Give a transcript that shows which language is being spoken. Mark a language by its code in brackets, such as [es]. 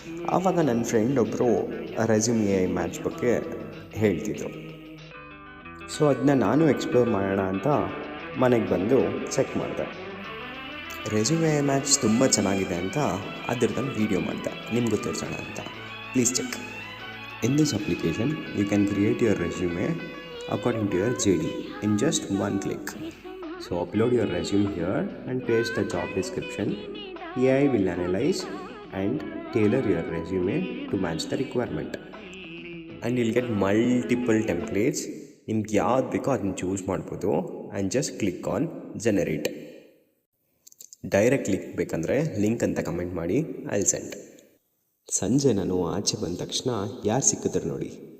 [kn] ಆವಾಗ ನನ್ನ ಫ್ರೆಂಡ್ ಒಬ್ಬರು ರೆಸ್ಯೂಮ್ ಎ ಮ್ಯಾಚ್ ಬಗ್ಗೆ ಹೇಳ್ತಿದ್ರು. ಸೊ ಅದನ್ನ ನಾನು ಎಕ್ಸ್ಪ್ಲೋರ್ ಮಾಡೋಣ ಅಂತ ಮನೆಗೆ ಬಂದು ಚೆಕ್ ಮಾಡಿದೆ. ರೆಸ್ಯೂಮ್ ಎ ಮ್ಯಾಚ್ ತುಂಬ ಚೆನ್ನಾಗಿದೆ ಅಂತ ಅದರದ್ದು ವೀಡಿಯೋ ಮಾಡಿದೆ, ನಿಮಗೂ ತೋರಿಸೋಣ ಅಂತ. [en] Please check. In this application, you can create your resume according to your JD in just one click. So upload your resume here and paste the job description. AI will analyze and tailor your resume to match the requirement. And you'll get multiple templates. [kn] ನಿಮ್ಗೆ ಯಾವ್ದು ಬೇಕೋ ಅದನ್ನು choose ಮಾಡ್ಬೋದು [en] And just click on generate. [kn] Direct link ಬೇಕಂದರೆ link ಅಂತ comment ಮಾಡಿ, [en] I will send. [kn] ಸಂಜೆ ನಾನು ಆಚೆ ಬಂದ ತಕ್ಷಣ ಯಾರು ಸಿಕ್ಕಿದ್ರು ನೋಡಿ.